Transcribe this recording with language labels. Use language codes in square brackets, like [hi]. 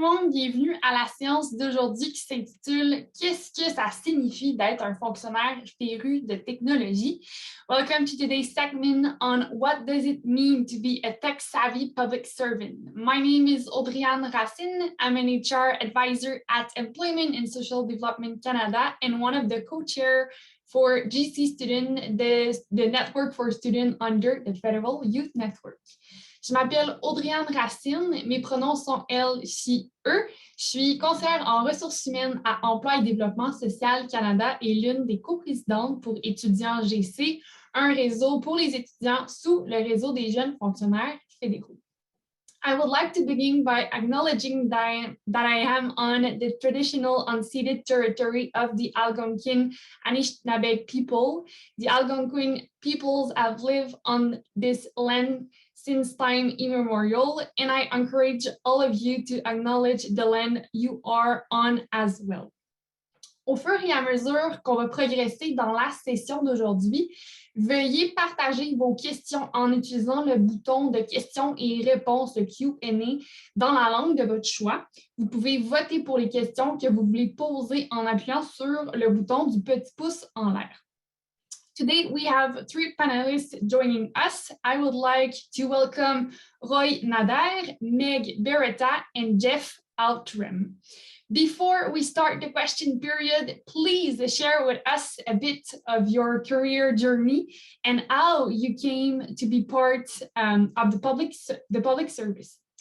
[fr] bienvenue à la séance d'aujourd'hui qui s'intitule « Qu'est-ce que ça signifie d'être un fonctionnaire féru de technologie ?» [en] Welcome to today's segment on what does it mean to be a tech-savvy public servant. My name is Audriane Racine. I'm an HR advisor at Employment and Social Development Canada and one of the co-chairs for GC Student, the network for students under the Federal Youth Network. [fr] Je m'appelle Audriane Racine, mes pronoms sont elle, she, eux. Je suis conseillère en ressources humaines à Emploi et Développement social Canada et l'une des coprésidentes pour étudiants GC, un réseau pour les étudiants sous le réseau des jeunes fonctionnaires fédéraux. [en] I would like to begin by acknowledging that I am on the traditional unceded territory of the Algonquin Anishinaabe people. The Algonquin peoples have lived on this land since time immemorial, and I encourage all of you to acknowledge the land you are on as well. [fr] Au fur et à mesure qu'on va progresser dans la session d'aujourd'hui, veuillez partager vos questions en utilisant le bouton de questions et réponses Q&A dans la langue de votre choix. Vous pouvez voter pour les questions que vous voulez poser en appuyant sur le bouton du petit pouce en l'air. [en] Today, we have three panelists joining us. I would like to welcome Roy Nader, Meg Beretta, and Jeff Altram. Before we start the question period, please share with us a bit of your career journey and how you came to be part of the public service.